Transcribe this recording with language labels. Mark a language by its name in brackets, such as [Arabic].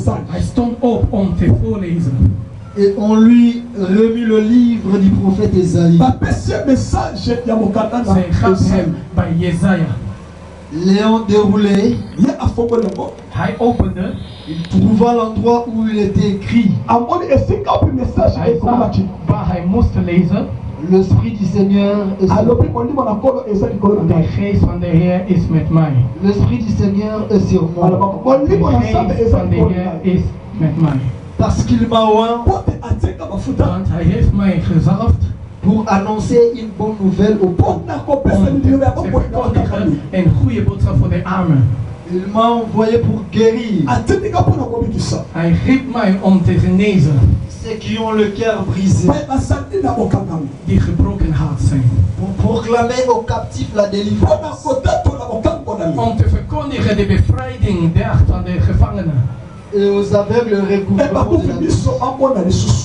[Dutch] Hij stond op om te voorlezen. [French] Et on lui remit le livre du prophète Ésaïe. [Dutch] Zij gaf hem bij Jezaja. [French] Léon déroulé, [Dutch] Hij opende, [French] il trouva l'endroit où il était écrit: [Dutch] hij zag waar hij moest lezen. [French] L'Esprit du Seigneur est sur moi. [Dutch] De geest van de Heer is met mij. [French] L'Esprit du Seigneur est sur moi. [Dutch] De geest van de Heer is met mij. [French] Parce qu'il m'a oint [Dutch] Want hij heeft mij gezalfd [French] pour annoncer une bonne nouvelle aux pauvres. [Dutch] om te verkondigen een goede boodschap voor de armen. [French] Il m'a envoyé pour guérir [Dutch] Hij riep mij om te genezen [French] ceux qui ont le cœur brisé, [Dutch] die gebroken hart zijn. [French] pour proclamer aux captifs la délivrance, [Dutch] Om te verkondigen de bevrijding van de gevangenen. [French] et aux aveugles le recouvrement de la vue.